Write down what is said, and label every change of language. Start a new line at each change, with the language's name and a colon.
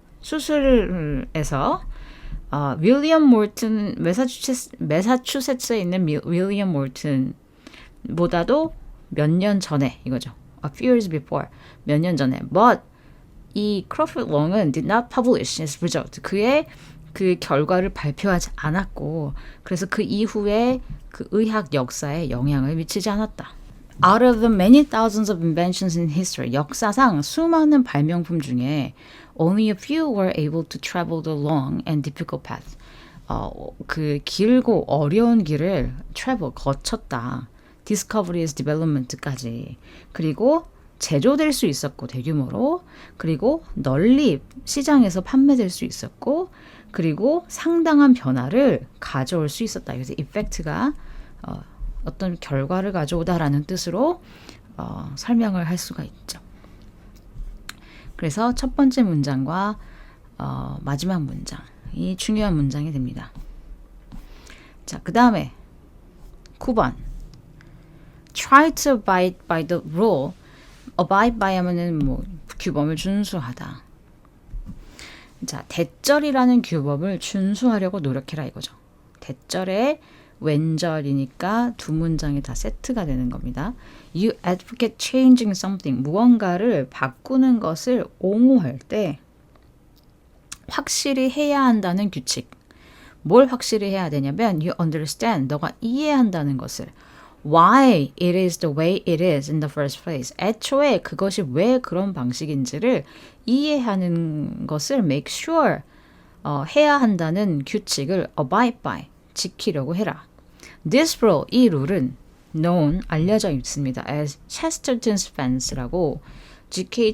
Korean: 수술에서 윌리엄 몰튼 매사추세츠에 있는 윌리엄 몰튼보다도 몇 년 전에 이거죠.
English: A few years before
Korean: 몇 년 전에.
English: But
Korean: 이 크로포드 롱은
English: did not publish his result.
Korean: 그의 그 결과를 발표하지 않았고 그래서 그 이후에 그 의학 역사에 영향을 미치지 않았다.
English: Out of the many thousands of inventions in history,
Korean: 역사상 수많은 발명품 중에
English: only a few were able to travel the long and difficult path.
Korean: 그 길고 어려운 길을 travel, 거쳤다.
English: Discovery's development까지.
Korean: 그리고 제조될 수 있었고 대규모로 그리고 널리 시장에서 판매될 수 있었고 그리고 상당한 변화를 가져올 수 있었다. 그래서 이펙트가 어떤 결과를 가져오다라는 뜻으로 설명을 할 수가 있죠. 그래서 첫 번째 문장과 마지막 문장이 중요한 문장이 됩니다. 자, 그 다음에 9번
English: Try to abide by the rule.
Korean: abide by 하면은 뭐 규범을 준수하다. 자, 대절이라는 규범을 준수하려고 노력해라 이거죠. 대절의 왼절이니까 두 문장이 다 세트가 되는 겁니다.
English: You advocate changing something.
Korean: 무언가를 바꾸는 것을 옹호할 때 확실히 해야 한다는 규칙. 뭘 확실히 해야 되냐면
English: you understand.
Korean: 너가 이해한다는 것을.
English: Why it is the way it is in the first place.
Korean: 애초에 그것이 왜 그런 방식인지를 이해하는 것을
English: make sure
Korean: 해야 한다는 규칙을
English: abide by
Korean: 지키려고 해라.
English: This rule,
Korean: 이 룰은 known, 알려져 있습니다.
English: as Chesterton's fence라고 G.K.